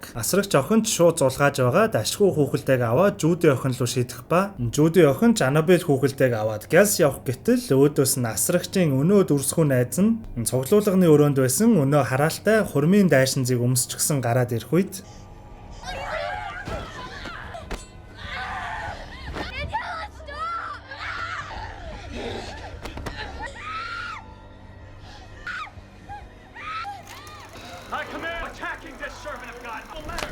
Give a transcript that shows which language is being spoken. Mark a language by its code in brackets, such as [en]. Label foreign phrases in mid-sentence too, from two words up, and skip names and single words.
[mn] Асрагч охин ч шууд зулгааж байгаад ашгүй хүүхэлдэйг аваад Жуди охин руу шийдэх ба Жуди охин ч Анабель хүүхэлдэйг аваад газ явах гэтэл өөдөөс нь асрагчийн өнөө дүрсгүй найз нь цуглуулганы өрөөнд байсан өнөө хараалтай хурмын дайшинзыг өмсчихсэн гараад ирэх үед [en] I command attacking this servant of God. No matter.